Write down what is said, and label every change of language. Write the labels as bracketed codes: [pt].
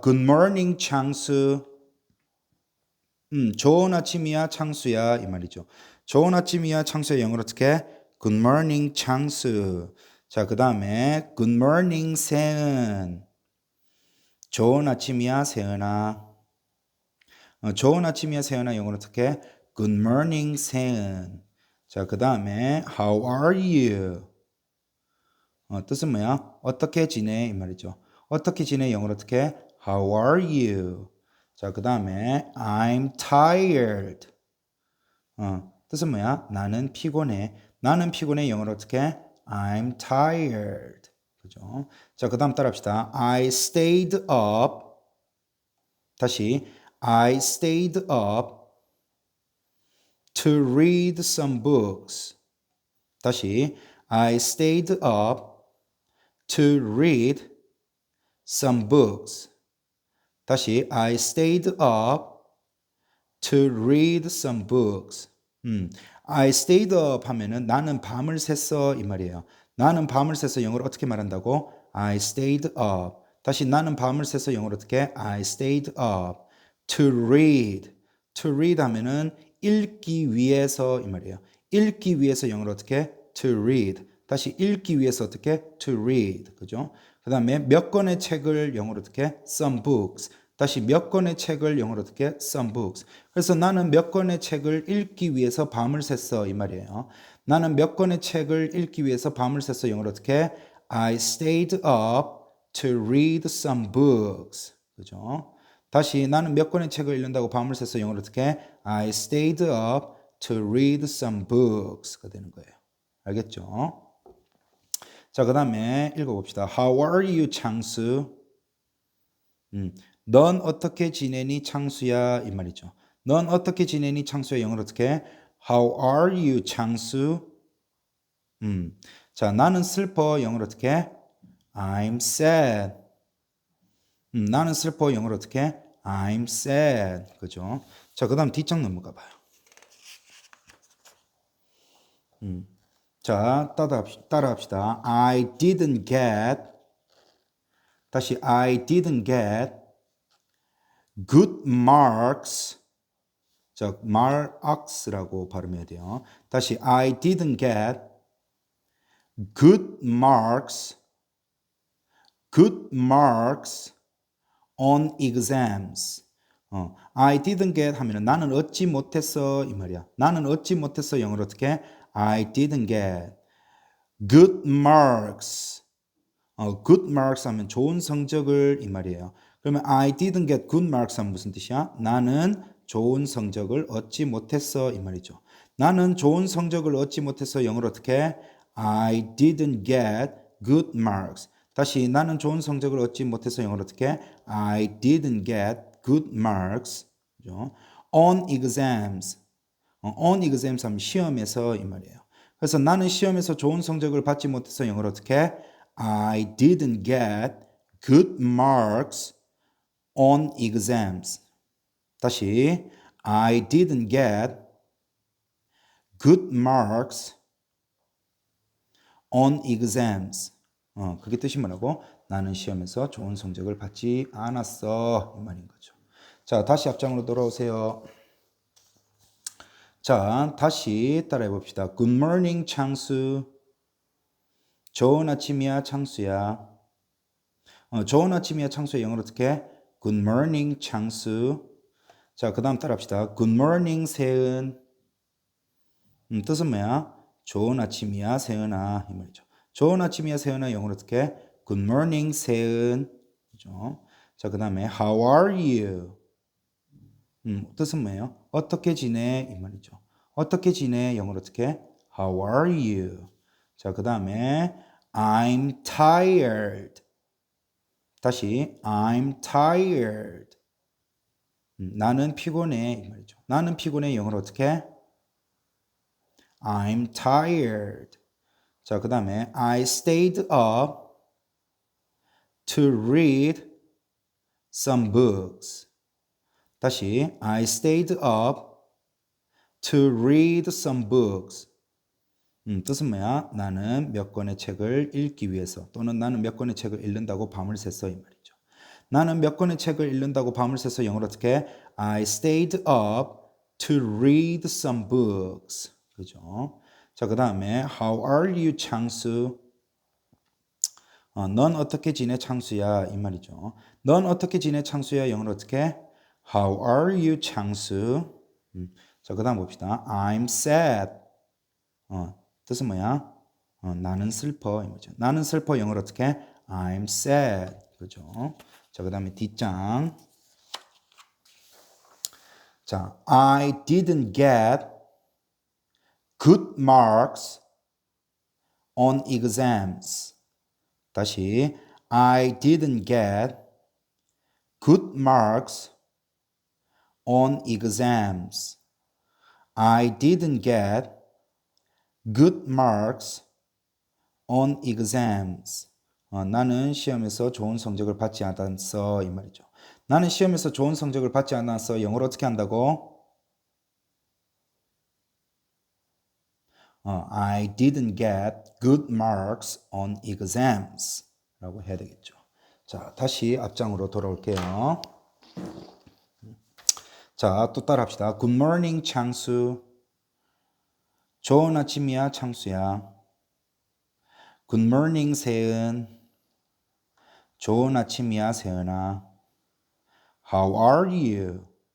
[en] Good morning, 창수. [ko] 좋은 아침이야, 창수야. 이 말이죠. 좋은 아침이야, 창수야. 영어로 어떻게? [en] Good morning, 창수. [ko] 자, 그 다음에 [en] Good morning, [ko] 세은. 좋은 아침이야, 세은아. 좋은 아침이야, 세은아. 영어로 어떻게? [en] Good morning, 세은. [ko] 자, 그 다음에 [en] How are you? [ko] 뜻은 뭐야? 어떻게 지내? 이 말이죠. 어떻게 지내? 영어로 어떻게? [en] How are you? [ko] 자, 그 다음에 [en] I'm tired. [ko] 뜻은 뭐야? 나는 피곤해. 나는 피곤해. 영어로 어떻게? [en] I'm tired. [ko] 그죠? 자, 그 다음 따라합시다. [en] I stayed up. [ko] 다시 [en] I stayed up to read some books. [ko] 다시 [en] I stayed up to read some books. [ko] 다시 [en] I stayed up to read some books. I stayed up [ko] 하면은 나는 밤을 샜어 이 말이에요. 나는 밤을 샜어 영어로 어떻게 말한다고? [en] I stayed up. [ko] 다시 나는 밤을 샜어 영어로 어떻게? [en] I stayed up to read. to read [ko] 하면은 읽기 위해서 이 말이에요. 읽기 위해서 영어로 어떻게? [en] to read. [ko] 다시 읽기 위해서 어떻게? [en] to read. [ko] 그죠? 그 다음에 몇 권의 책을 영어로 어떻게? [en] some books. [ko] 다시 몇 권의 책을 영어로 어떻게? [en] some books. [ko] 그래서 나는 몇 권의 책을 읽기 위해서 밤을 샜어 이 말이에요. 나는 몇 권의 책을 읽기 위해서 밤을 샜어 영어로 어떻게? [en] I stayed up to read some books. [ko] 그죠? 다시 나는 몇 권의 책을 읽는다고 밤을 샜어 영어로 어떻게? [en] I stayed up to read some books가 [ko] 되는 거예요. 알겠죠? 자, 그 다음에 읽어봅시다. [en] How are you, 창수? [ko] 넌 어떻게 지내니, 창수야? 이 말이죠. 넌 어떻게 지내니, 창수야? 영어로 어떻게? [en] How are you, 창수? [ko] 자, 나는 슬퍼. 영어로 어떻게? [en] I'm sad. [ko] 나는 슬퍼. 영어로 어떻게? [en] I'm sad. [ko] 그죠? 자, 그 다음 뒷장 넘어가 봐요. 자, 따라합시다. [en] I didn't get. [ko] 다시 [en] I didn't get good marks. [ko] 자, marks라고 발음해야 돼요. 다시 [en] I didn't get good marks. good marks on exams. I didn't get [ko] 하면은 나는 얻지 못했어 이 말이야. 나는 얻지 못했어 영어로 어떻게? [en] I didn't get good marks. good marks [ko] 하면 좋은 성적을 이 말이에요. 그러면 [en] I didn't get good marks [ko] 하면 무슨 뜻이야? 나는 좋은 성적을 얻지 못했어 이 말이죠. 나는 좋은 성적을 얻지 못했어 영어로 어떻게? [en] I didn't get good marks. [ko] 다시 나는 좋은 성적을 얻지 못해서 영어로 어떻게? [en] I didn't get good marks. [ko] 그죠? [en] On exams. on exams [ko] 하면 시험에서 이 말이에요. 그래서 나는 시험에서 좋은 성적을 받지 못해서 영어로 어떻게? [en] I didn't get good marks on exams. [ko] 다시 [en] I didn't get good marks on exams. [ko] 그게 뜻이 뭐라고? 나는 시험에서 좋은 성적을 받지 않았어. 이 말인 거죠. 자, 다시 앞장으로 돌아오세요. 자, 다시 따라해 봅시다. [en] Good morning, 창수. [ko] 좋은 아침이야, 창수야. 좋은 아침이야, 창수야. 영어로 어떻게? [en] Good morning, 창수. [ko] 자, 그 다음 따라합시다. [en] Good morning, 세은. [ko] 뜻은 뭐야? 좋은 아침이야, 세은아. 이 말이죠. 좋은 아침이야, 세은아. 영어로 어떻게? [en] Good morning, 세은. [ko] 그죠? 자, 그 다음에 [en] How are you? [ko] 뜻은 뭐예요? 어떻게 지내? 이 말이죠. 어떻게 지내? 영어로 어떻게? [en] How are you? [ko] 자, 그 다음에 I'm tired. 다시 [en] I'm tired. [ko] 나는 피곤해. 이 말이죠. 나는 피곤해. 영어로 어떻게? [en] I'm tired. [ko] 자, 그 다음에 [en] I stayed up to read some books. [ko] 다시 [en] I stayed up to read some books. [ko] 뜻은 뭐야? 나는 몇 권의 책을 읽기 위해서 또는 나는 몇 권의 책을 읽는다고 밤을 샜어 이 말이죠. 나는 몇 권의 책을 읽는다고 밤을 새서 영어로 어떻게? [en] I stayed up to read some books. [ko] 그죠? 자, 그 다음에 [en] How are you, [ko] 창수? 넌 어떻게 지내, 창수야? 이 말이죠. 넌 어떻게 지내, 창수야? 영어로 어떻게? [en] How are you, 창수? [ko] 자, 그 다음 봅시다. [en] I'm sad. [ko] 뜻은 뭐야? 나는 슬퍼. 이 말이죠. 나는 슬퍼. 영어로 어떻게? [en] I'm sad. [ko] 그죠? 자, 그 다음에 뒷장. [en] 자, I didn't get good marks on exams. [ko] 다시, [en] I didn't get good marks on exams. I didn't get good marks on exams. [ko] 나는 시험에서 좋은 성적을 받지 않았어. 이 말이죠. 나는 시험에서 좋은 성적을 받지 않았어. 영어로 어떻게 한다고? [en] I didn't get good marks on exams. [ko] 라고 해야 되겠죠. 자, 다시 앞장으로 돌아올게요. 자, 또 따라 합시다. [en] Good morning, 창수. [ko] 좋은 아침이야, 창수야. [en] Good morning, 세은. [ko] 좋은 아침이야, 세은아. [en] How are you?